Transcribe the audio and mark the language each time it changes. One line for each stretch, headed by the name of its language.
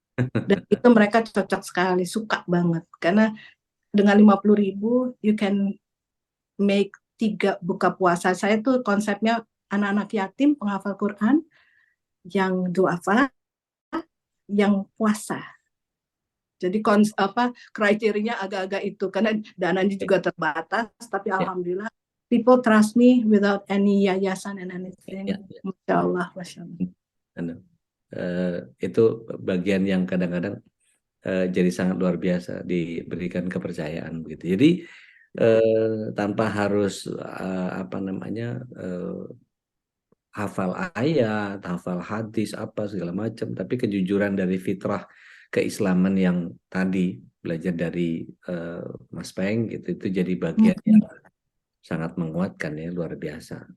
Indonesian: Dan itu mereka cocok sekali, suka banget. Karena dengan 50.000
English: you can make
Indonesian: 3 buka puasa. Saya tuh konsepnya anak-anak yatim penghafal Quran yang duafa, yang puasa. Jadi kriterinya agak-agak itu karena dananya Ya, juga terbatas, tapi ya,
English: alhamdulillah people trust me without any yayasan and anything.
Indonesian: ya, ya. Masya Allah, Masya Allah. Anu, itu bagian yang kadang-kadang jadi sangat luar biasa, diberikan kepercayaan begitu. Jadi tanpa harus apa namanya hafal ayat, hafal hadis apa segala macam, tapi kejujuran dari fitrah keislaman yang tadi belajar dari Mas Peng gitu, itu jadi bagian yang sangat menguatkan ya, luar biasa.